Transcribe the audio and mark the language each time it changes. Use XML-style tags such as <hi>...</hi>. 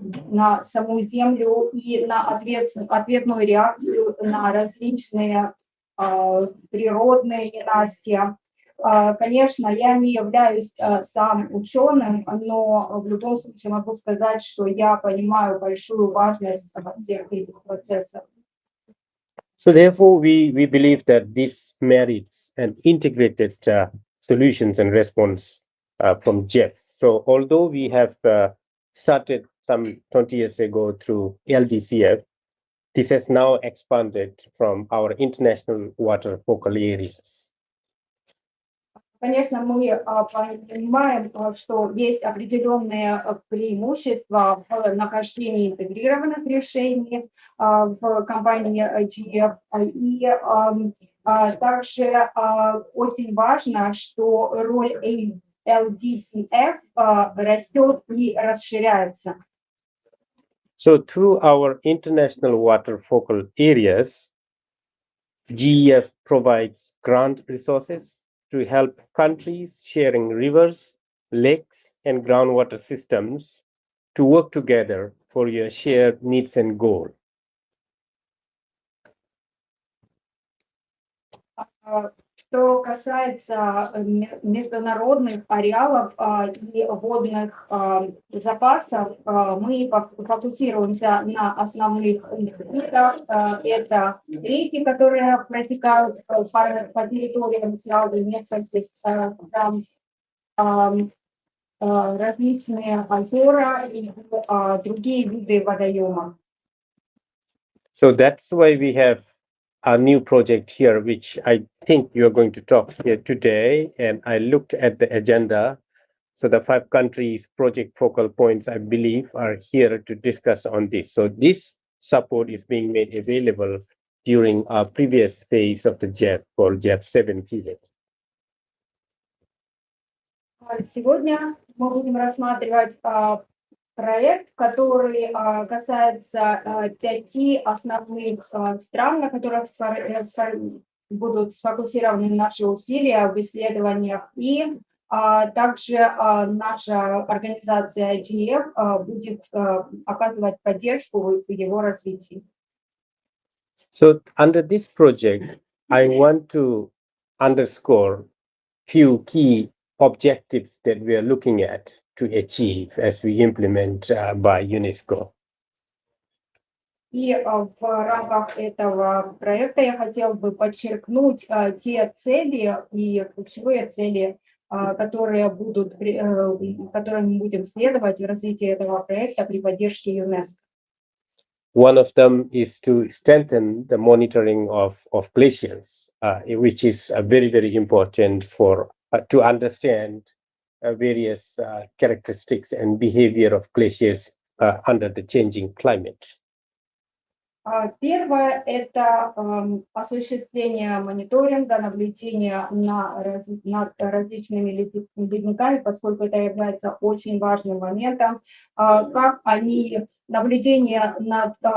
<ru>на саму Землю и на ответную реакцию на различные природные ненастья. Конечно, я не являюсь сам ученым, но в любом случае могу сказать, что я понимаю большую важность всех этих процессов.</ru> <en>So therefore, we believe that this merits an integrated solutions and response from Jeff. So although we have started some 20 years ago through LDCF, this has now expanded from our international water focal areas.</en> <ru>Конечно, мы понимаем, что есть определенные преимущества в нахождении интегрированных решений в компании IGF. И также очень важно, что роль LDCF растет и расширяется.</ru> <en>So through our international water focal areas, GEF provides grant resources to help countries sharing rivers, lakes, and groundwater systems to work together for your shared needs and goals.</en> <ru>Что касается международных ареалов и водных запасов, мы фокусируемся на основных видах. Это реки, которые протекают по территориям сразу нескольких стран, различные озера и другие виды водоемов.</ru> <en>So that's why we have a new project here, which I think you're going to talk here today. And I looked at the agenda. So the 5 countries project focal points, I believe, are here to discuss on this. So this support is being made available during our previous phase of the JEF called JEF 7 period.</en> <ru>Сегодня мы будем рассматривать проект, который касается 5 основных стран, на которых будут сфокусированы наши усилия в исследованиях, и также наша организация IGF будет оказывать поддержку в его развитии.</ru> <en>So under this project, I want to underscore few key objectives that we are looking at to achieve as we implement by UNESCO.</en> <ru>И в рамках этого проекта я хотел бы подчеркнуть те цели и ключевые цели, которые мы будем следовать в развитии этого проекта при поддержке ЮНЕСКО.</ru> <en>One of them is to strengthen the monitoring of glaciers, which is very, very important for to understand various characteristics and behavior of glaciers under the changing climate.</en> <ru>Первое – это осуществление мониторинга, наблюдения над различными ледниками, поскольку это является очень важным моментом, как они, наблюдение над</ru>